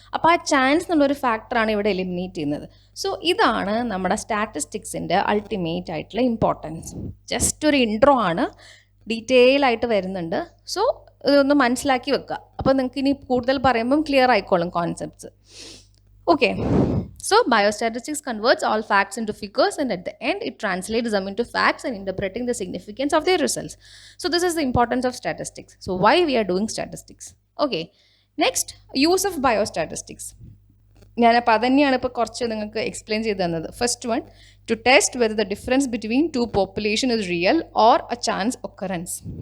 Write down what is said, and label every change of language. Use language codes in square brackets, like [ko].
[ml] അപ്പോൾ ആ ചാൻസ് എന്നുള്ളൊരു ഫാക്ടറാണ് ഇവിടെ എലിമിനേറ്റ് ചെയ്യുന്നത്. സോ ഇതാണ് നമ്മുടെ സ്റ്റാറ്റിസ്റ്റിക്സിൻ്റെ അൾട്ടിമേറ്റ് ആയിട്ടുള്ള ഇമ്പോർട്ടൻസ്. ജസ്റ്റ് ഒരു ഇൻട്രോ ആണ്, ഡീറ്റെയിൽ ആയിട്ട് വരുന്നുണ്ട്. സോ ഇതൊന്ന് മനസ്സിലാക്കി വെക്കുക. അപ്പോൾ നിങ്ങൾക്ക് ഇനി കൂടുതൽ പറയുമ്പം ക്ലിയർ ആയിക്കോളും concepts. [en] Okay, so biostatistics converts all facts into figures, and at the end it translates them into facts and interpreting the significance of their results. So this is the importance of statistics. So why we are doing statistics? Okay, next, use of biostatistics. [ml] ഞാനപ്പോൾ അതന്നെയാണ് ഇപ്പോൾ കുറച്ച് നിങ്ങൾക്ക് explain ചെയ്ത് തന്നത്. [en] First one, to test whether the difference between two population is real or a chance occurrence.